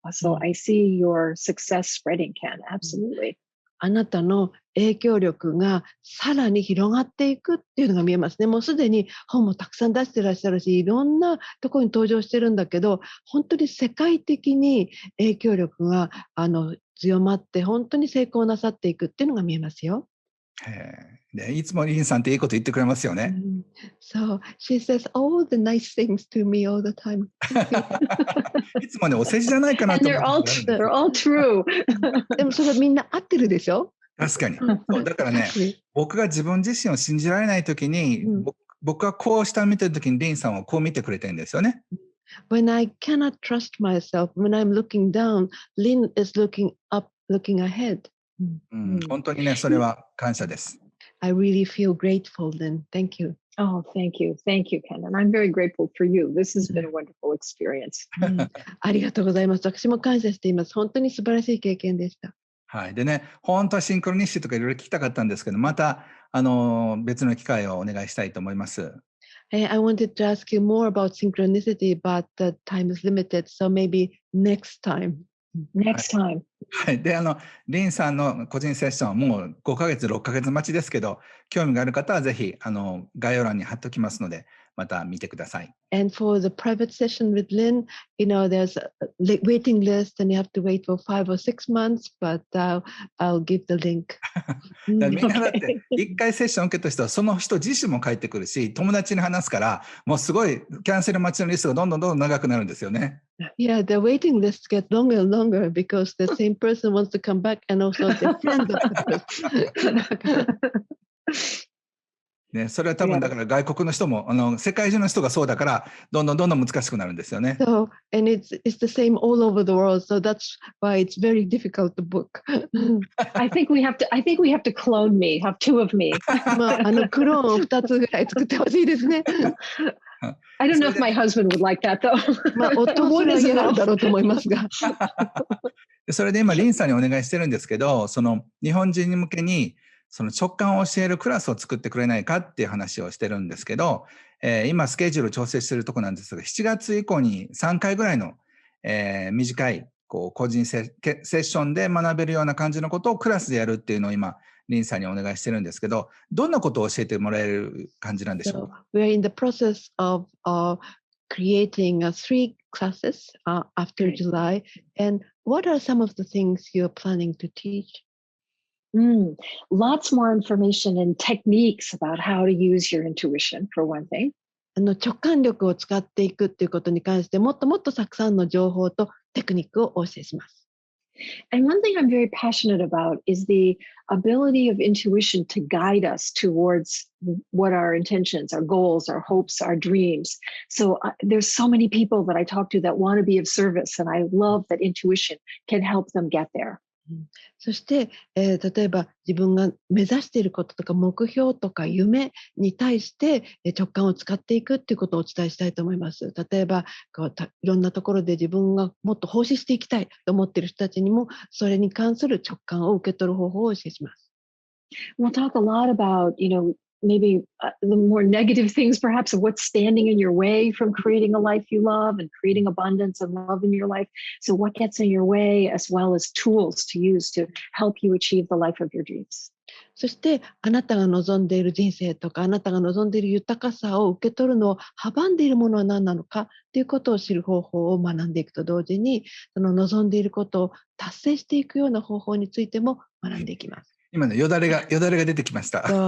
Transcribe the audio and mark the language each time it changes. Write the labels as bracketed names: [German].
[English] So I see your success spreading, Ken. Absolutely. [Japanese] あなたの影響力がさらに広がっていくっていうのが見えますね。もうすでに本もたくさん出してらっしゃるし、いろんなところに登場してるんだけど、本当に世界的に影響力が強まって、本当に成功なさっていくっていうのが見えますよ。で、いつもリンさんっていいこと言ってくれますよね。 [English] So she says all the nice things to me all the time. [Japanese] いつもね、お世辞じゃないかな [English] And [Japanese] と思って [English] they're all true. [Japanese] でもそれみんな合ってるでしょ？確かに。そうだからね、僕が自分自身を信じられないときに、僕はこう下見てるときにリンさんはこう見てくれてるんですよね。 [English] When I cannot trust myself, when I'm looking down, Lynn is looking up, looking ahead. [Japanese] 本当にね、それは感謝です。 [English] I really feel grateful, Lynn. Thank you. Oh, thank you. Thank you, Ken. And I'm very grateful for you. This has been a wonderful experience. [Japanese] ありがとうございます。私も感謝しています。本当に素晴らしい経験でした。はい。でね、本当はシンクロニシティとかいろいろ聞きたかったんですけど、また、別の機会をお願いしたいと思います。 [English] I wanted to ask you more about synchronicity, but the time is limited, so maybe next time. Next time. [Japanese] はい。で、リンさんの個人セッションはもう5ヶ月、6ヶ月待ちですけど、興味がある方はぜひ、概要欄に貼っておきますので、また見てください。 [English] And for the private session with Lynn, there's a waiting list and you have to wait for 5 or 6 months, but I'll give the link. [Japanese] みんなだって、1回セッション受けた人はその人自身も帰ってくるし、友達に話すから、もうすごいキャンセル待ちのリストがどんどん長くなるんですよね。 [English] Yeah, the waiting list gets longer and longer because the same person wants to come back and also the friend of the person. [Japanese] ね、それは多分だから外国の人も世界中の人がそうだからどんどん難しくなるんですよね。 [English] So, and it's the same all over the world, so that's why it's very difficult to book. I think we have to clone me, have two of me. [Japanese] クローンを2つぐらい作ってほしいですね。 [English] I don't know if my husband would like that though. [Japanese] 夫はそれは嫌なんだろうと思いますが。それで今リンさんにお願いしてるんですけど、その日本人に向けにその直感を教えるクラスを作ってくれないかっていう話をしてるんですけど、今スケジュール調整してるとこなんですが、7月以降に3回ぐらいの、短い個人セッションで学べるような感じのことをクラスでやるっていうのを今リンさんにお願いしてるんですけど、どんなことを教えてもらえる感じなんでしょうか？ [English] We're in the process of creating 3 classes after July, and what are some of the things you're planning to teach? Lots more information and techniques about how to use your intuition, for one thing. [Japanese] 直感力を使っていくっていうことに関してもっともっとたくさんの情報とテクニックをお教えします。 [English] And one thing I'm very passionate about is the ability of intuition to guide us towards what our intentions, our goals, our hopes, our dreams. So there's so many people that I talk to that want to be of service, and I love that intuition can help them get there. [Japanese] そして、例えば自分が目指していることとか目標とか夢に対して直感を使っていくっていうことをお伝えしたいと思います。例えばいろんなところで自分がもっと奉仕していきたいと思っている人たちにもそれに関する直感を受け取る方法をお教えします。 [English] We'll talk a lot about, maybe the more negative things, perhaps, of what's standing in your way from creating a life you love and creating abundance and love in your life. So, what gets in your way, as well as tools to use to help you achieve the life of your dreams. [Japanese] そしてあなたが望んでいる人生とかあなたが望んでいる豊かさを受け取るのを阻んでいるものは何なのかということを知る方法を学んでいくと同時にその望んでいることを達成していくような方法についても学んでいきます。今ね、よだれが出てきました。